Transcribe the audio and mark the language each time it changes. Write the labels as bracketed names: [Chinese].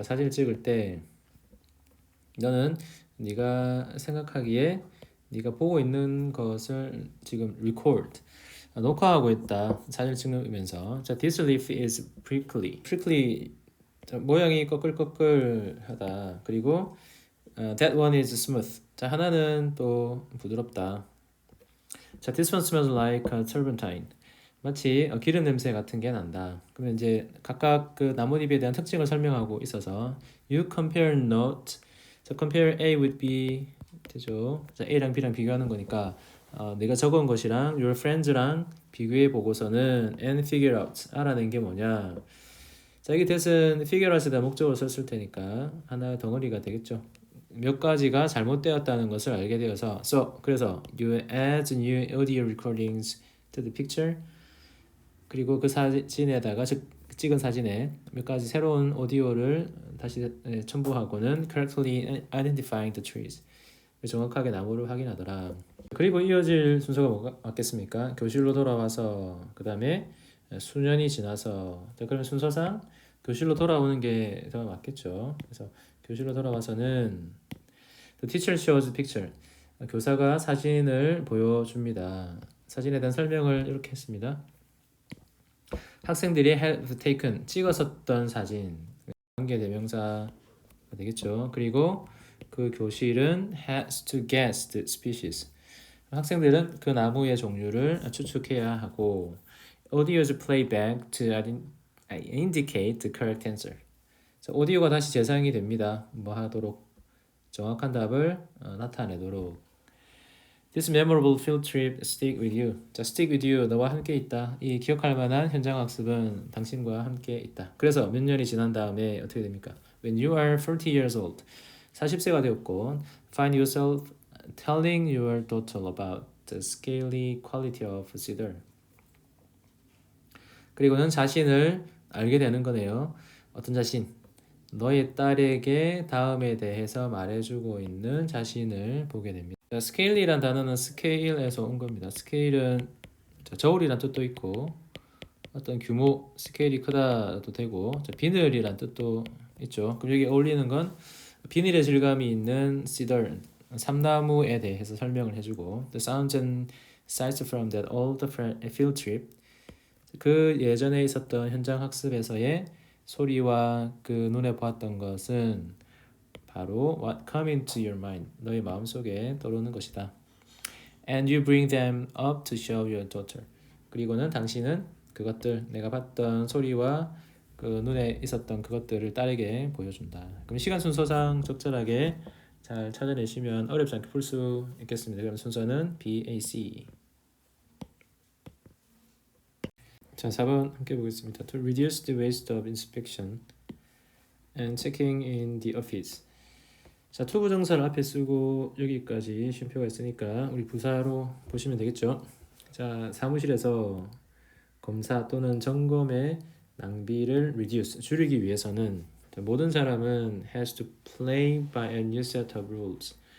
[Korean] 자, 사진을 찍을 때 너는 네가 생각하기에 네가 보고 있는 것을 지금 record 녹화하고 있다. 사진을 찍으면서 자, [English] this leaf is prickly. [Korean] prickly 자, 모양이 꺼끌꺼끌하다. 그리고 [English] that one is smooth. [Korean] 자, 하나는 또 부드럽다. 자, [English] this one smells like a turpentine. [Korean] 마치 기름 냄새 같은 게 난다. 그러면 이제 각각 그 나뭇잎에 대한 특징을 설명하고 있어서 [English] you compare note. [Korean] 자, [English] compare A with B [Korean] 되죠. 자, A랑 B랑 비교하는 거니까 내가 적은 것이랑 [English] your friends [Korean] 랑 비교해 보고서는 [English] and figure out [Korean] 알아낸 게 뭐냐. 자, 여기 that은 figure out에다 목적으로 썼을 테니까 하나의 덩어리가 되겠죠. 몇 가지가 잘못되었다는 것을 알게 되어서 그래서 [English] you add new audio recordings to the picture. [Korean] 그리고 그 사진에다가 찍은 사진에 몇 가지 새로운 오디오를 다시 첨부하고는 [English] correctly identifying the trees. [Korean] 정확하게 나무를 확인하더라. 그리고 이어질 순서가 뭐가 맞겠습니까? 교실로 돌아와서 그 다음에 수년이 지나서 그러면 순서상 교실로 돌아오는 게 더 맞겠죠. 그래서 교실로 돌아와서는 [English] the teacher shows the picture. [Korean] 교사가 사진을 보여줍니다. 사진에 대한 설명을 이렇게 했습니다. 학생들이 [English] have taken [Korean] 찍었었던 사진 관계 대명사가 되겠죠. 그리고 그 교실은 [English] has to guess the species. [Korean] 학생들은 그 나무의 종류를 추측해야 하고 [English] audio's playback to indicate the correct answer. [Korean] 자, 오디오가 다시 재생이 됩니다. 뭐 하도록 정확한 답을 나타내도록. [English] This memorable field trip stick with you. [Korean] 자, [English] stick with you. [Korean] 너와 함께 있다. 이 기억할 만한 현장 학습은 당신과 함께 있다. 그래서 몇 년이 지난 다음에 어떻게 됩니까? [English] When you are 40 years old. [Korean] 40세가 되었고 [English] find yourself telling your daughter about the scaly quality of cedar. [Korean] 그리고는 자신을 알게 되는 거네요. 어떤 자신? 너의 딸에게 다음에 대해서 말해주고 있는 자신을 보게 됩니다. 스케일이란 단어는 스케일에서 온 겁니다. 스케일은 저울이란 뜻도 있고 어떤 규모, 스케일이 크다도 되고 비늘이란 뜻도 있죠. 그럼 여기 어울리는 건 비닐의 질감이 있는 cedar, 삼나무에 대해서 설명을 해주고 [English] The sounds and sights from that old field trip. [Korean] 그 예전에 있었던 현장 학습에서의 소리와 그 눈에 보았던 것은 바로 [English] what come into your mind, [Korean] 너의 마음속에 떠오르는 것이다. [English] And you bring them up to show your daughter. [Korean] 그리고는 당신은 그것들, 내가 봤던 소리와 그 눈에 있었던 그것들을 딸에게 보여준다. 그럼 시간 순서상 적절하게 잘 찾아내시면 어렵지 않게 풀 수 있겠습니다. 그럼 순서는 B, A, C. 자, 4번 함께 보겠습니다. [English] To reduce the waste of inspection and checking in the office. [Korean] 자, to 부정사를 앞에 쓰고 여기까지 쉼표가 있으니까 우리 부사로 보시면 되겠죠. 자, 사무실에서 검사 또는 점검의 낭비를 reduce, 줄이기 위해서는 모든 사람은 [English] has to play by a new set of rules.